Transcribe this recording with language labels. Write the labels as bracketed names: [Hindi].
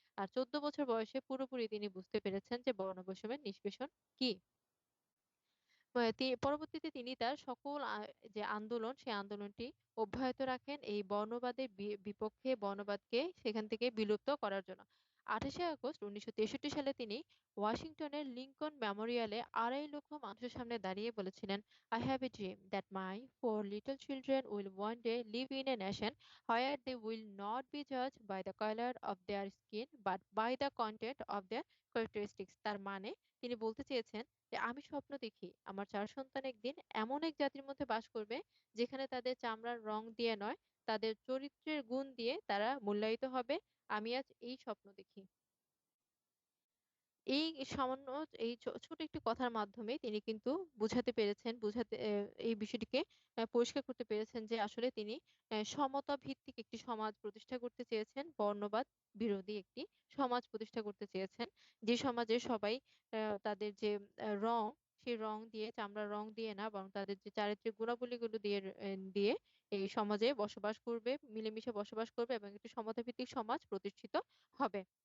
[Bangla] আর 14 বছর বয়সে পুরোপুরি তিনি বুঝতে পেরেছেন যে বর্ণবৈষম্যের নিষ্পেষণ কি। পরবর্তীতে তিনি তার সকল যে আন্দোলন সেই আন্দোলনটি অব্যাহত রাখেন এই বর্ণবাদের বিপক্ষে, বর্ণবাদকে সেখান থেকে বিলুপ্ত করার জন্য। 28শে আগস্ট 1963 সালে তিনি ওয়াশিংটনের লিঙ্কন মেমোরিয়ালে 2.5 লক্ষ মানুষের সামনে দাঁড়িয়ে বলেছিলেন, [English] "I have a dream that my 4 little children will one day live in a nation where they will not be judged by the color of their skin but by the content of their characteristics." [Bangla] তার মানে তিনি বলতে চেয়েছেন যে আমি স্বপ্ন দেখি আমার 4 সন্তান একদিন এমন এক জাতির মধ্যে বাস করবে যেখানে তাদের চামড়ার রং দিয়ে নয়, তাদের চরিত্রের গুণ দিয়ে তারা মূল্যায়িত হবে। আমি আজ এই স্বপ্ন দেখি। এই সামান্য এই ছোট একটি কথার মাধ্যমে তিনি কিন্তু বুঝাতে পেরেছেন, এই বিষয়টিকে পরিষ্কার করতে পেরেছেন যে আসলে তিনি সমতা ভিত্তিক একটি সমাজ প্রতিষ্ঠা করতে চেয়েছেন, বর্ণবাদ বিরোধী একটি সমাজ প্রতিষ্ঠা করতে চেয়েছেন, যে সমাজে সবাই তাদের যে রং, সেই রং দিয়ে, চামড়ার রং দিয়ে না, বরং তাদের যে চারিত্রিক গুণাবলীগুলো দিয়ে এই সমাজে বসবাস করবে, মিলেমিশে বসবাস করবে, এবং একটি সমতা ভিত্তিক সমাজ প্রতিষ্ঠিত হবে।